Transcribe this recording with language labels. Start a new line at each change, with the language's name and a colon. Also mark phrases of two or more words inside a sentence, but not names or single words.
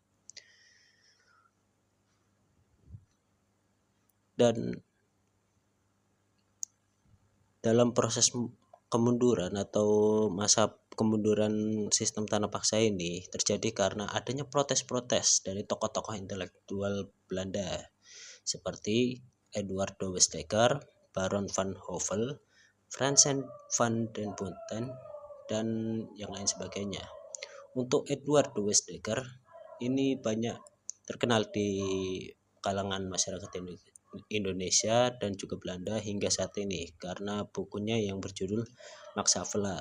Indonesian: Dan dalam proses kemunduran atau masa kemunduran sistem tanam paksa ini terjadi karena adanya protes-protes dari tokoh-tokoh intelektual Belanda seperti Eduard de Westdekker, Baron van Hove, Frans van den Putten, dan yang lain sebagainya. Untuk Eduard de Westdekker ini banyak terkenal di kalangan masyarakat Indonesia dan juga Belanda hingga saat ini karena bukunya yang berjudul Max Havelaar.